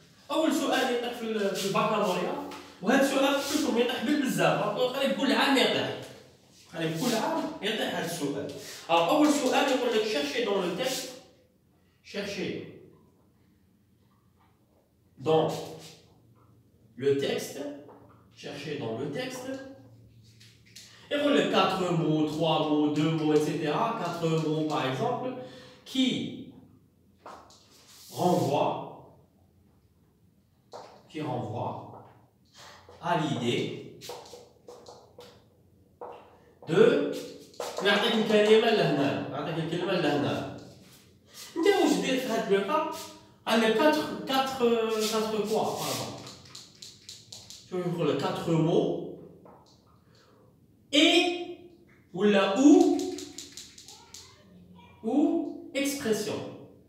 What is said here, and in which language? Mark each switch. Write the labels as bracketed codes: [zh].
[ar] اول سؤال يطيح في البكالوريا، وهذا السؤال كلكم يطيح بزاف، قريب كل عام يطيح. هذا السؤال. اول سؤال يقول لك [fr] cherchez dans le texte dans le texte, chercher dans le texte, et les 4 mots, 3 mots, 2 mots, etc. 4 mots par exemple, qui renvoient à l'idée de [ar] نعطيك الكلمة لهنا، نعطيك الكلمة لهنا. انت واش دير في هاد لو كا؟ عندك 4 [fr] quoi pardon. Je vais prendre 4 mots et ou la ou expression.